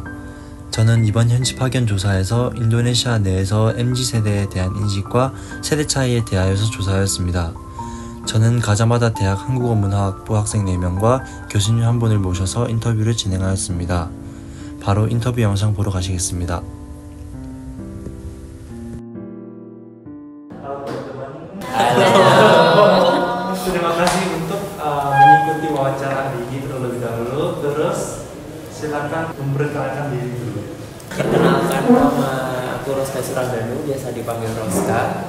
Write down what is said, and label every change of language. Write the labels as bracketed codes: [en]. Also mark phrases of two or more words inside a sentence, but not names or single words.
[ko] 저는 이번 현지 파견 조사에서 인도네시아 내에서 MZ세대에 대한 인식과 세대 차이에 대하여서 조사하였습니다. 저는 가자마다 대학 한국어문화학부 학생 4명과 교수님 한 분을 모셔서 인터뷰를 진행하였습니다. 바로 인터뷰 영상 보러 가시겠습니다. [id] Terima kasih untuk mengikuti wawancara hari ini terlebih dahulu. Terus silakan memperkenalkan diri dulu. Perkenalkan, nama aku Roska Surandanu, biasa dipanggil Roska.